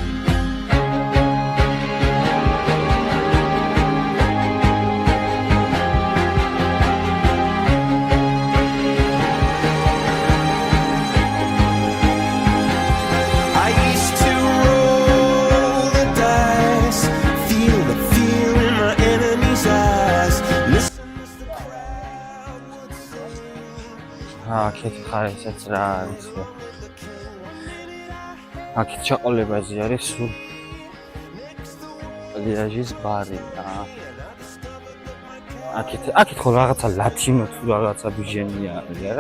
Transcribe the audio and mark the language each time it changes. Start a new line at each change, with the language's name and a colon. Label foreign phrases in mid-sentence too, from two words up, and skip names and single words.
English: I used to roll the dice, feel the fear in my enemy's eyes.
Georgian: აქეთ ხარ ესეც რა არის. აქეთ ჩაყოლებაზე არის სულ ლიაჟის ბარი და აქეთ ხო რაღაცა ლათინო თუ რაღაცა ბიჟენია არის რა.